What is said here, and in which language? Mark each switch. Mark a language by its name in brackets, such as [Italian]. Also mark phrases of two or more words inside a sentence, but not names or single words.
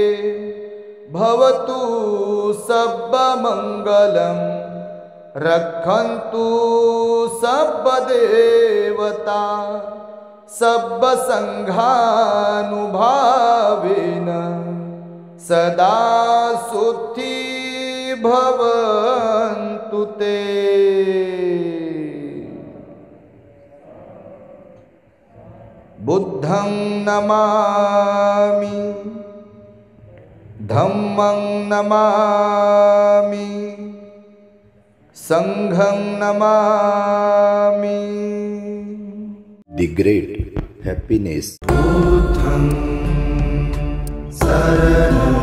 [Pali] भवतु सब मंगलं रक्षन्तु सब देवता सब संघानुभावेन सदा सुखी भवन्तु ते। बुद्धं नमामि धम्मं नमामि संघं नमामि। [English] The great happiness. [Pali] बुद्धं शरणं